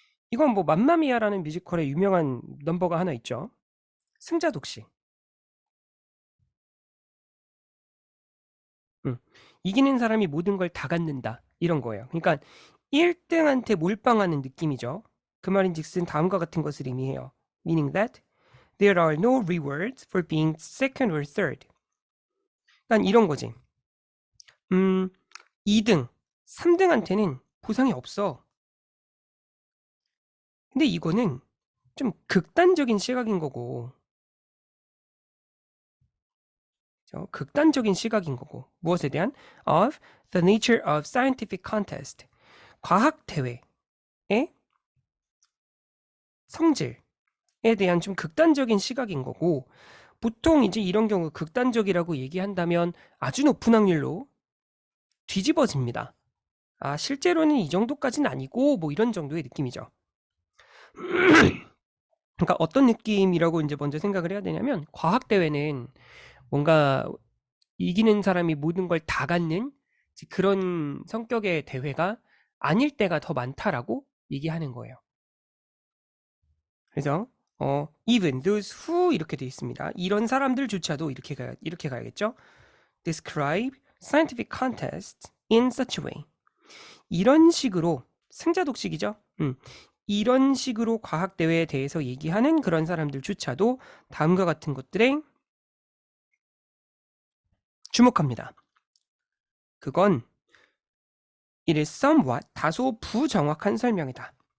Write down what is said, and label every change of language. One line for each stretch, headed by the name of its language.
Korean: 이건 뭐 맘마미아라는 뮤지컬의 유명한 넘버가 하나 있죠. 승자 독식. 이기는 사람이 모든 걸 다 갖는다. 이런 거예요. 그러니까 1등한테 몰빵하는 느낌이죠. 그 말인즉슨 다음과 같은 것을 의미해요.
English: Meaning that there are no rewards for being second or third.
Korean: 그러니까 이런 거지. 2등, 3등한테는 보상이 없어. 근데 이거는 좀 극단적인 시각인 거고, 극단적인 시각인 거고, 무엇에 대한?
English: Of the nature of scientific contest.
Korean: 과학 대회의 성질에 대한 좀 극단적인 시각인 거고, 보통 이제 이런 경우 극단적이라고 얘기한다면 아주 높은 확률로 뒤집어집니다. 실제로는 이 정도까지는 아니고, 뭐 이런 정도의 느낌이죠. 그러니까 어떤 느낌이라고 이제 먼저 생각을 해야 되냐면, 과학대회는 뭔가 이기는 사람이 모든 걸 다 갖는 그런 성격의 대회가 아닐 때가 더 많다라고 얘기하는 거예요. 그래서
English: even those who
Korean: 이렇게 돼 있습니다. 이런 사람들조차도 이렇게 가야겠죠.
English: describe scientific contests in such a way.
Korean: 이런 식으로 승자 독식이죠. 이런 식으로 과학 대회에 대해서 얘기하는 그런 사람들조차도 다음과 같은 것들에 주목합니다. 그건
English: it is somewhat
Korean: 다소 부정확한 설명이다.